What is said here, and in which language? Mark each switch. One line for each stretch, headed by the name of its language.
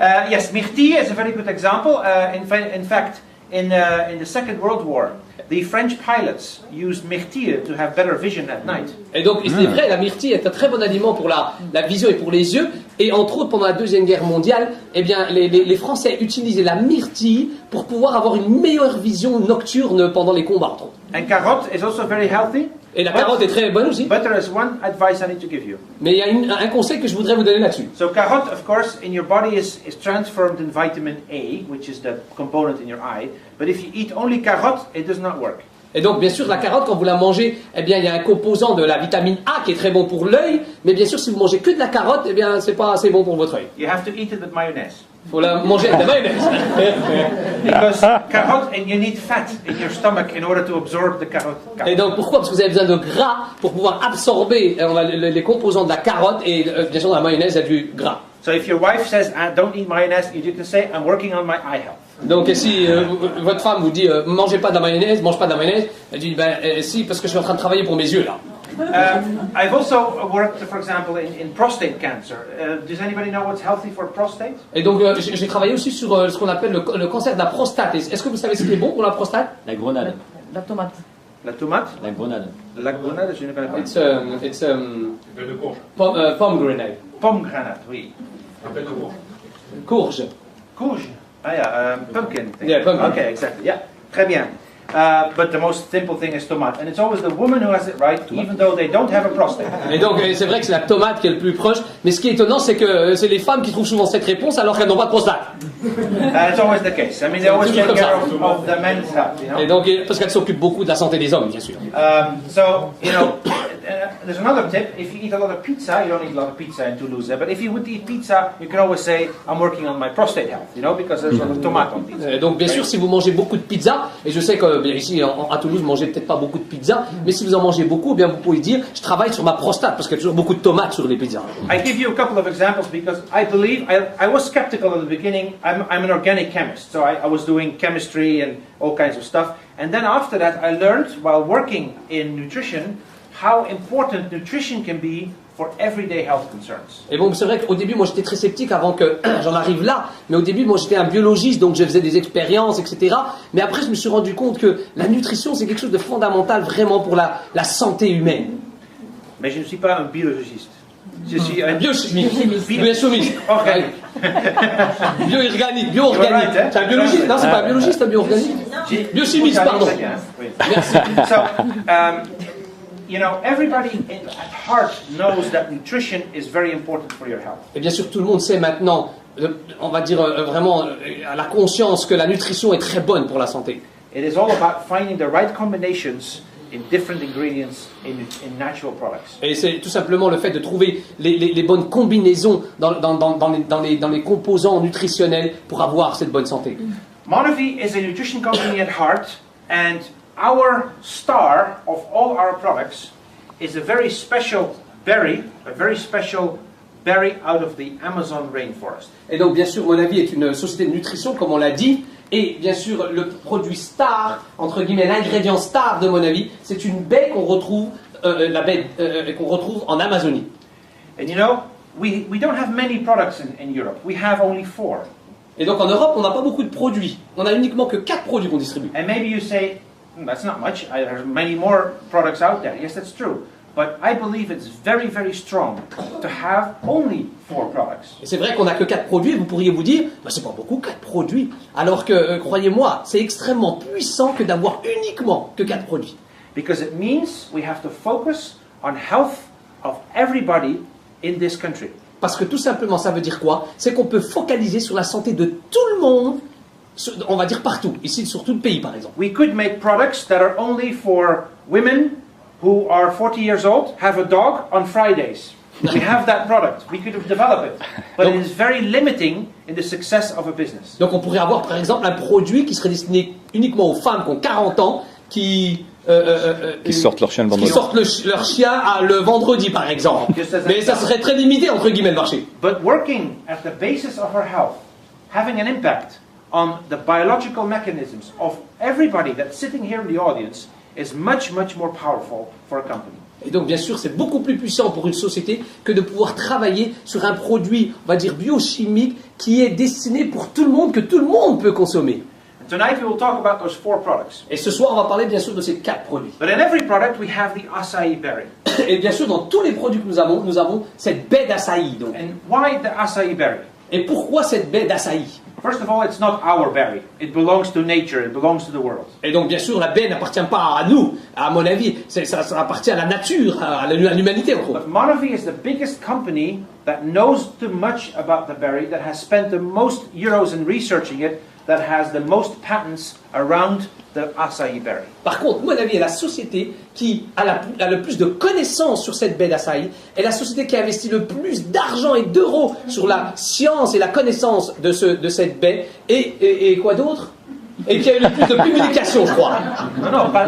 English: Yes, myrtille is a very good example. In fact, in the Second World War, the French pilots used myrtille to have better vision at night.
French: Et donc, c'est vrai, la myrtille est un très bon aliment pour la vision et pour les yeux. Et entre autres, pendant la Deuxième Guerre mondiale, eh bien, les Français utilisaient la myrtille pour pouvoir avoir une meilleure vision nocturne pendant les combats, entre autres.
English: And carrot is also very healthy.
French: Et la carotte est très bonne aussi.
English: But there is one advice I need to give you.
French: Mais il y a un conseil que je voudrais vous donner là-dessus.
English: So carrot, of course, in your body is transformed in vitamin A, which is the component in your eye. But if you eat only carrot, it does not work.
French: Et donc, bien sûr, la carotte, quand vous la mangez, eh bien, il y a un composant de la vitamine A qui est très bon pour l'œil. Mais bien sûr, si vous mangez que de la carotte, eh bien, c'est pas assez bon pour votre œil.
English: You have to eat it with mayonnaise.
French: Il faut la manger avec de la mayonnaise.
English: Because carrot, and you need fat in your stomach in order to absorb the carrot.
French: Et donc, pourquoi? Parce que vous avez besoin de gras pour pouvoir absorber les composants de la carotte. Et bien sûr, dans la mayonnaise, il y a du gras.
English: So if your wife says, don't eat mayonnaise, you can say, I'm working on my eye health.
French: Donc si votre femme vous dit mangez pas de la mayonnaise, mange pas de la mayonnaise, elle dit si parce que je suis en train de travailler pour mes yeux là.
English: I've also worked, for example, in prostate cancer. Does anybody know what's healthy for prostate?
French: Et donc j'ai travaillé aussi sur ce qu'on appelle le cancer de la prostate. Est-ce que vous savez ce qui est bon pour la prostate? La grenade. La tomate. La tomate? La grenade. La grenade, je ne connais pas.
English: It's pomegranate. Pomegranate, oui.
French: Courge.
English: Courge. Ah yeah, pumpkin thing. Yeah, pumpkin. Okay, exactly. Yeah,
French: très bien.
English: But the most simple thing is tomate, and it's always the woman who has it right, even though they don't have a prostate.
French: Et donc c'est vrai que c'est la tomate qui est le plus proche, mais ce qui est étonnant, c'est que c'est les femmes qui trouvent souvent cette réponse alors qu'elles n'ont pas de prostate.
English: It's always the case. I mean, they always take care of the men's health, you know.
French: Et donc parce qu'elles s'occupent beaucoup de la santé des hommes, bien sûr.
English: So you know, there's another tip. If you eat a lot of pizza, you don't eat a lot of pizza in Toulouse. But if you would eat pizza, you can always say, I'm working on my prostate health, you know, because there's a lot of tomato on pizza.
French: Donc bien sûr, si vous mangez beaucoup de pizza, et je sais que bien, ici à Toulouse, vous mangez peut-être pas beaucoup de pizza, mais si vous en mangez beaucoup, eh bien vous pouvez dire, je travaille sur ma prostate, parce qu'il y a toujours beaucoup de tomates sur les pizzas.
English: I give you a couple of examples because I believe I was skeptical at the beginning. I'm an organic chemist, so I was doing chemistry and all kinds of stuff. And then after that, I learned while working in nutrition how important nutrition can be for everyday health concerns.
French: Et bon, c'est vrai qu'au début, moi j'étais très sceptique avant que j'en arrive là, mais au début, moi j'étais un biologiste, donc je faisais des expériences, etc. Mais après, je me suis rendu compte que la nutrition, c'est quelque chose de fondamental vraiment pour la santé humaine. Mais je ne suis pas un biologiste. Je suis un biochimiste. Biochimiste. Organique. Bioorganique.
English: Right,
French: C'est un biologiste, non, c'est pas un biologiste, un bioorganique. Biochimiste, pardon. Merci.
English: So, you know, everybody at heart knows that nutrition is very important for your health.
French: Et bien sûr, tout le monde sait maintenant, on va dire vraiment à la conscience que la nutrition est très bonne pour la santé.
English: It is all about finding the right combinations in different ingredients in natural products.
French: Et c'est tout simplement le fait de trouver les bonnes combinaisons dans les composants nutritionnels pour avoir cette bonne santé.
English: Monavie is a nutrition company at heart, and our star of all our products is a very special berry out of the Amazon rainforest.
French: Et donc, bien sûr, Monavie est une société de nutrition, comme on l'a dit. Et bien sûr, le produit star, entre guillemets, l'ingrédient star de Monavie, c'est une baie qu'on retrouve, qu'on retrouve en Amazonie.
English: And you know, we don't have many products in Europe. We have only 4.
French: Et donc en Europe, on n'a pas beaucoup de produits. On a uniquement que 4 produits qu'on distribue.
English: And maybe you say, that's not much. There's many more products out there. Yes, that's true. But I believe it's very, very strong to have only 4 products.
French: Et c'est vrai qu'on n'a que 4 produits, vous pourriez vous dire, bah, c'est pas beaucoup 4 produits. Alors que, croyez-moi, c'est extrêmement puissant que d'avoir uniquement que 4 produits.
English: Because it means we have to focus on health of everybody in this country.
French: Parce que tout simplement, ça veut dire quoi? C'est qu'on peut focaliser sur la santé de tout le monde, on va dire partout, ici sur tout le pays par exemple.
English: We could make products that are only for women who are 40 years old, have a dog on Fridays. We have that product. We could have developed it. But it is very limiting in the success of a business.
French: Donc on pourrait avoir par exemple un produit qui serait destiné uniquement aux femmes qui ont 40 ans, qui sortent leur chien le qui vendredi. sortent leur chien le vendredi par exemple. Mais ça serait très limité entre guillemets le marché.
English: But working at the basis of her health, having an impact on the biological mechanisms of everybody that's sitting here in the audience is much, much more powerful for a company.
French: Et donc, bien sûr, c'est beaucoup plus puissant pour une société que de pouvoir travailler sur un produit, on va dire, biochimique qui est destiné pour tout le monde, que tout le monde peut consommer.
English: And tonight we will talk about those 4 products.
French: Et ce soir, on va parler, bien sûr, de ces 4 produits.
English: But in every product we have the acai berry.
French: Et bien sûr, dans tous les produits que nous avons cette baie d'açaï. Donc.
English: And why the acai berry?
French: Et pourquoi cette baie d'açaï?
English: First of all, it's not our berry. It belongs to nature. It belongs to the world.
French: Et donc, bien sûr, la baie n'appartient pas à nous, à mon avis. Ça appartient à la nature, à l'humanité, en gros.
English: But Monavi is the biggest company that knows too much about the berry, that has spent the most euros in researching it, that has the most patents around the acai berry.
French: Par contre, mon avis, est la société qui a le plus de connaissances sur cette baie d'açaï, est la société qui a investi le plus d'argent et d'euros sur la science et la connaissance de cette baie, et quoi d'autre? Et qui a eu le plus de publications, je crois. Non, pas